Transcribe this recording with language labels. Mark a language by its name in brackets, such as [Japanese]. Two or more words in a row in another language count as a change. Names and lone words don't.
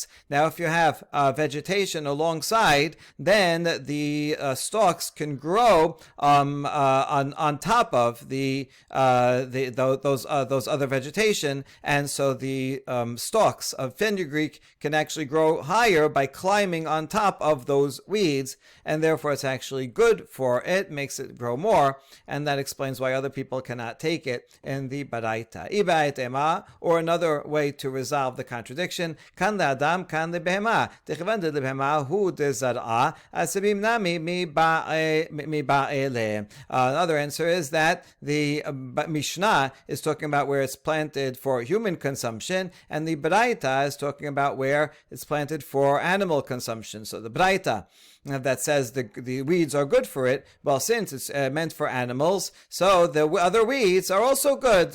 [English] Now, if you have vegetation alongside, then the stalks can grow on top of those other vegetation, and so the stalks of fenugreek can actually grow higher by climbing on top of those weeds, and therefore it's actually good for it, makes it grow more, and that explains why other people cannot take it in the Baraita. [Aramaic] איבעית אימא, [English] or another way to resolve the contradiction, [Aramaic] כאן לאדם כאן לבהמה תחילתו דלבהמה הוא דזרעה עשבים נמי מעלו ליה. [English] Another answer is that the Mishnah is talking about where it's planted for human consumption, and the Baraita is talking about where it's planted for animal consumption. So the Baraita that says the weeds are good for it, well, since it's meant for animals, so the other weeds are also good.